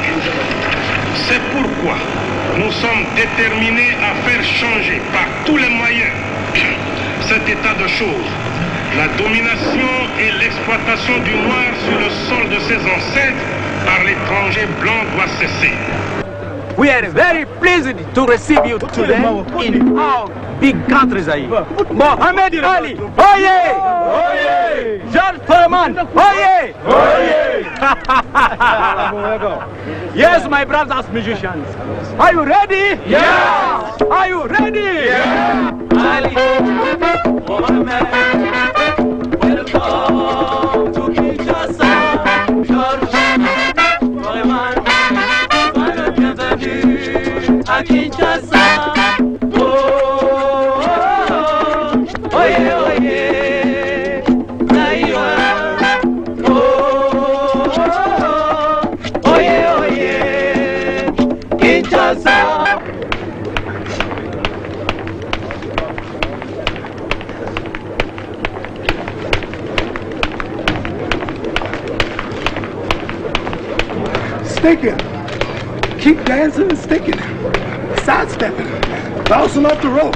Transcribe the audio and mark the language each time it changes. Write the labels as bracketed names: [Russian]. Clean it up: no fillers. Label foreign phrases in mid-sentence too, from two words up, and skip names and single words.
[French] C'est pourquoi nous sommes déterminés à faire changer par tous les moyens cet état de choses. La domination et l'exploitation du noir sur le sol de ses ancêtres par l'étranger blanc doit cesser. [English] We are very pleased to receive you today in our big country, Zaire. Mohammed Ali, oye! Oye! George Foreman, oye! Oye! Yes, my brothers musicians. Are you ready? Yeah! Are you ready? Yeah! Ali, Mohammed, welcome to Kinshasa. [French] George Foreman, bienvenue à Kinshasa. Oh, oh, oh, oye, oye, Zaire. Oh, oh, oh, oye, oye, Kinshasa. [English] Sticking. Keep dancing and sticking. Sidestepping. Bouncing off the ropes.